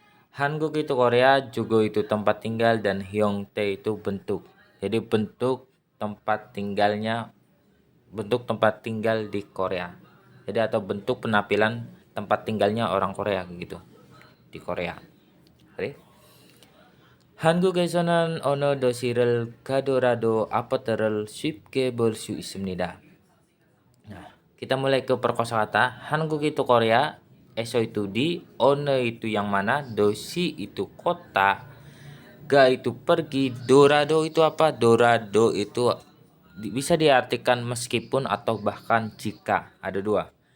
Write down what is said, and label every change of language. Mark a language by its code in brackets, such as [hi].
[id] Hanguk itu Korea, Jugo itu tempat tinggal, dan Hyongtae itu bentuk. Jadi bentuk tempat tinggal di Korea. Jadi atau bentuk penampilan tempat tinggalnya orang Korea gitu di Korea. Oke. [ko] 한국에서는 어느 도시를 가더라도 아파트를 쉽게 볼 수 있습니다. [id] Nah, kita mulai ke perkosakata. Hanguk itu Korea, eso itu di, one itu yang mana, dosi itu kota, ga itu pergi, dorado itu apa? Dorado itu bisa diartikan meskipun atau bahkan jika. Ada dua.